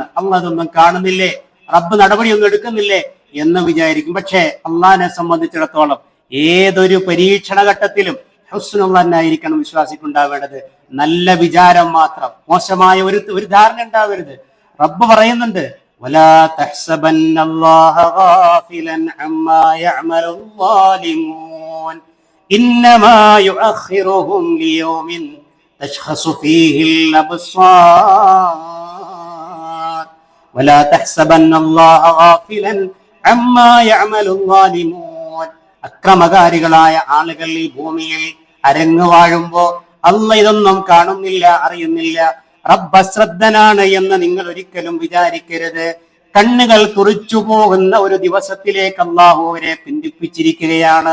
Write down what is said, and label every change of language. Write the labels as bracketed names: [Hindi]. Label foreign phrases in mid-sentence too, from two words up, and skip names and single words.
[Malayalam] അള്ളാഹ് അതൊന്നും കാണുന്നില്ലേ, റബ്ബ് നടപടിയൊന്നും എടുക്കുന്നില്ലേ എന്ന് വിചാരിക്കും. പക്ഷേ അള്ളാഹിനെ സംബന്ധിച്ചിടത്തോളം ഏതൊരു പരീക്ഷണ ഘട്ടത്തിലും [Arabic] حسن الظن [Malayalam] വിശ്വാസിക്കുണ്ടാവേണ്ടത്. നല്ല വിചാരം മാത്രം, മോശമായ ഒരു ധാരണ ഉണ്ടാവരുത്. റബ്ബ് പറയുന്നുണ്ട്, [Arabic] ولا تحسبن الله غافلا عما يعمل الظالمون إنما يؤخرهم ليوم تشخص فيه الأبصار ولا تحسبن الله غافلا عما يعمل الظالمون. [Malayalam] അക്രമകാരികളായ ആളുകൾ ഈ ഭൂമിയിൽ അരങ്ങു വാഴുമ്പോ അല്ലാഹ് ഇതൊന്നും കാണുന്നില്ല, അറിയുന്നില്ല. റബ്ബ് അശ്രദ്ധനാണ് എന്ന് നിങ്ങൾ ഒരിക്കലും വിചാരിക്കരുത്. കണ്ണുകൾ തുറിച്ചു പോകുന്ന ഒരു ദിവസത്തിലേക്ക് അല്ലാഹു അവരെ പിന്തിപ്പിച്ചിരിക്കുകയാണ്.